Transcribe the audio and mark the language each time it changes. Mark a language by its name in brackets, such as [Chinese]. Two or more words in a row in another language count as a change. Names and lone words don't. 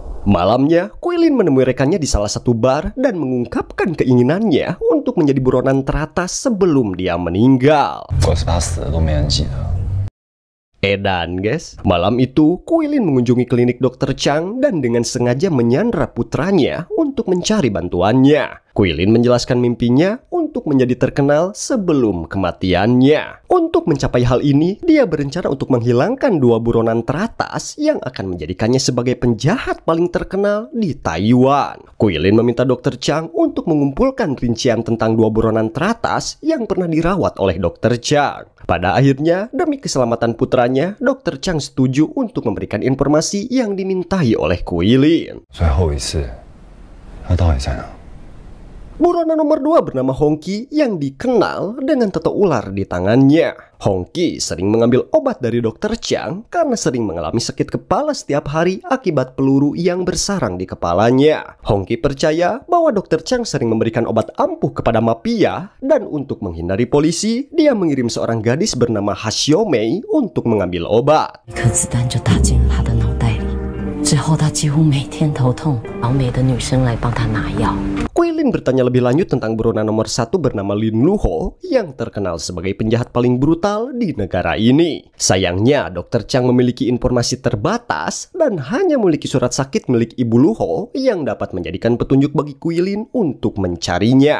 [Indonesian] Malamnya, Quilin menemui rekannya di salah satu bar dan mengungkapkan keinginannya untuk menjadi buronan teratas sebelum dia meninggal. [Chinese] 我是怕死了都没人记得。 [Indonesian] Edan, guys. Malam itu, Quilin mengunjungi klinik Dr. Chang dan dengan sengaja menyandra putranya untuk mencari bantuannya. Quilin menjelaskan mimpinya untuk menjadi terkenal sebelum kematiannya. Untuk mencapai hal ini, dia berencana untuk menghilangkan 2 buronan teratas yang akan menjadikannya sebagai penjahat paling terkenal di Taiwan. Quilin meminta Dr. Chang untuk mengumpulkan rincian tentang 2 buronan teratas yang pernah dirawat oleh Dr. Chang. Pada akhirnya, demi keselamatan putranya, Dr. Chang setuju untuk memberikan informasi yang dimintai oleh Quilin. [Chinese] 最后一次，他到底在哪？ [Indonesian] Buronan nomor 2 bernama Hongki yang dikenal dengan tato ular di tangannya. Hongki sering mengambil obat dari Dr. Chang karena sering mengalami sakit kepala setiap hari akibat peluru yang bersarang di kepalanya. Hongki percaya bahwa Dr. Chang sering memberikan obat ampuh kepada mafia dan untuk menghindari polisi, dia mengirim seorang gadis bernama Hasio Mei untuk mengambil obat. [Chinese] 一颗子弹就打进了他的脑袋里。之后他几乎每天头痛，老美的女生来帮他拿药。 [Indonesian] Quilin bertanya lebih lanjut tentang buronan nomor 1 bernama Lin Luho yang terkenal sebagai penjahat paling brutal di negara ini. Sayangnya, Dr. Chang memiliki informasi terbatas dan hanya memiliki surat sakit milik Ibu Luho yang dapat menjadikan petunjuk bagi Quilin untuk mencarinya.